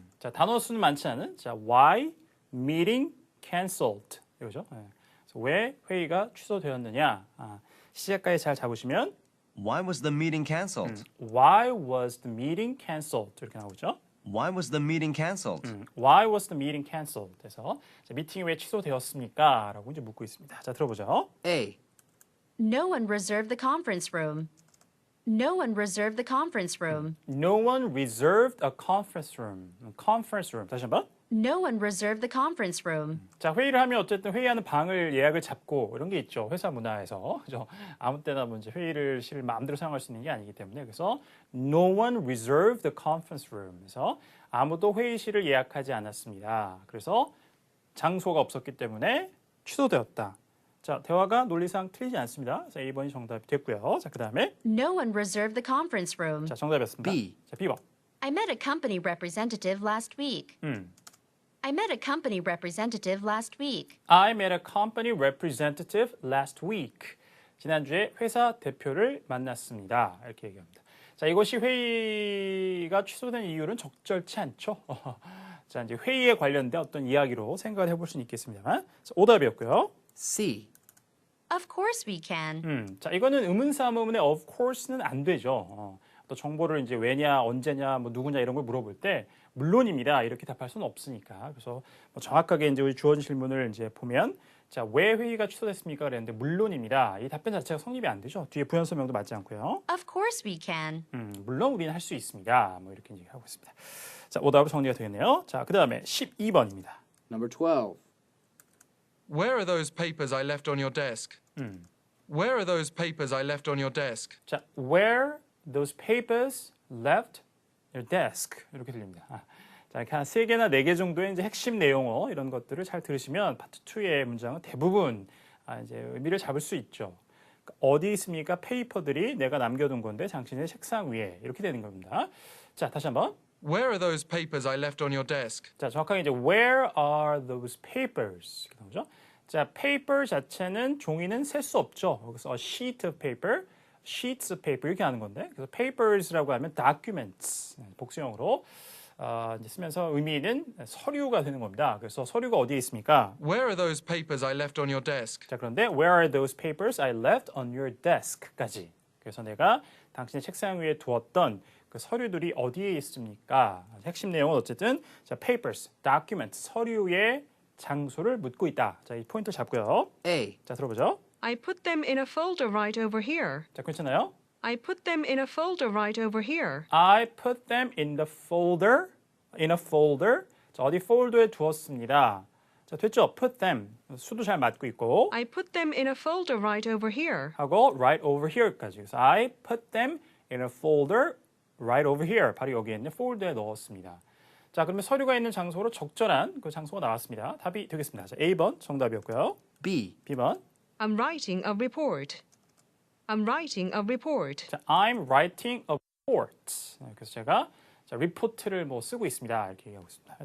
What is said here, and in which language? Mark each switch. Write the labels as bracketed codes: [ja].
[ko] 자, 단어 수는 많지 않은 자, [en] why meeting cancelled [ko] 이거죠. 네. 그래서 왜 회의가 취소되었느냐. 시작까지 잘 잡으시면 [en] Why was the meeting cancelled? Why was the meeting cancelled [ko] 이렇게 나오죠. [en] Why was the meeting cancelled? Why was the meeting cancelled? [ko] 그래서 자, 미팅이 왜 취소되었습니까? 라고 이제 묻고 있습니다. 자, 들어보죠. A. [en] No one reserved the conference room. No one reserved the conference room. No one reserved a conference room. Conference room. [ko] 다시 한번. [en] No one reserved the conference room. [ko] 자, 회의를 하면 어쨌든 회의하는 방을 예약을 잡고 이런 게 있죠. 회사 문화에서. 그죠? 아무 때나 뭐 이제 회의를 실 마음대로 사용할 수 있는 게 아니기 때문에. [en] 그래서 no one reserved the conference room. [ko] 그래서 아무도 회의실을 예약하지 않았습니다. 그래서 장소가 없었기 때문에 취소되었다. 자, 대화가 논리상 틀리지 않습니다. 그래서 A번이 정답이 됐고요. 자, 그다음에 [en] No one reserved the conference room. [ko] 자, 정답이었습니다. B. 자, B번. [en] I met a company representative last week. I met a company representative last week. I met a company representative last week. [ko] 지난주에 회사 대표를 만났습니다. 이렇게 얘기합니다. 자, 이것이 회의가 취소된 이유는 적절치 않죠. 자, 이제 회의에 관련된 어떤 이야기로 생각을 해볼 수는 있겠습니다만. 자, 오답이었고요. C. [en] Of course we can. [ko] 자, 이거는 의문사문의 of course는 안 되죠. 또 정보를 이제 왜냐, 언제냐, 뭐 누구냐 이런 걸 물어볼 때 물론입니다 이렇게 답할 수는 없으니까. 그래서 뭐 정확하게 이제 우리 주어진 질문을 이제 보면 자, 왜 회의가 취소됐습니까? 그랬는데 물론입니다. 이 답변 자체가 성립이 안 되죠. 뒤에 부연 설명도 맞지 않고요. [en] Of course we can. [ko] 물론 우리는 할 수 있습니다. 뭐 이렇게 얘기하고 있습니다. 자, 오답으로 정리가 되겠네요. 자, 그다음에 12번입니다. [en] Number 12. Where are those papers I left on your desk? Where are those papers I left on your desk? 자, where those papers left your desk [ko] 이렇게 들립니다. 자, 이렇게 한 3개나 4개 정도의 이제 핵심 내용어 이런 것들을 잘 들으시면 파트 2의 문장은 대부분 이제 의미를 잡을 수 있죠. 어디 있습니까? 페이퍼들이 내가 남겨둔 건데 당신의 책상 위에 이렇게 되는 겁니다. 자, 다시 한번. [en] Where are those papers I left on your desk? [ko] 자, 정확하게 이제 [en] where are those papers [ko] 이렇게 나오죠. 자, paper 자체는 종이는 셀 수 없죠. 그래서 [en] a sheet of paper, sheets of paper [ko] 이렇게 하는 건데, 그래서 papers라고 하면 documents 복수형으로 이제 쓰면서 의미는 서류가 되는 겁니다. 그래서 서류가 어디에 있습니까? [en] Where are those papers I left on your desk? [ko] 자, 그런데 [en] where are those papers I left on your desk까지. [ko] 그래서 내가 당신의 책상 위에 두었던 그 서류들이 어디에 있습니까? 핵심 내용은 어쨌든 자, papers, documents, 서류의 장소를 묻고 있다. 자, 이 포인트 잡고요. A. 자, 들어보죠. [en] I put them in a folder right over here. [ko] 자, 괜찮아요? [en] I put them in a folder right over here. I put them in the folder. In a folder. [ko] 자, 어디 폴더에 두었습니다. 자, 됐죠? [en] Put them. [ko] 수도 잘 맞고 있고. [en] I put them in a folder right over here. 하고 right over here까지. 그래서 I put them in a folder right over here. [ko] 바로 여기에 있는 폴더에 넣었습니다. 자, 그러면 서류가 있는 장소로 적절한 그 장소가 나왔습니다. 답이 되겠습니다. 자, A번 정답이었고요. B. B번. [en] I'm writing a report. I'm writing a report. 자, I'm writing a report. [ko] 그래서 제가 자, 리포트를 뭐 쓰고 있습니다. 이렇게 얘기하고 있습니다.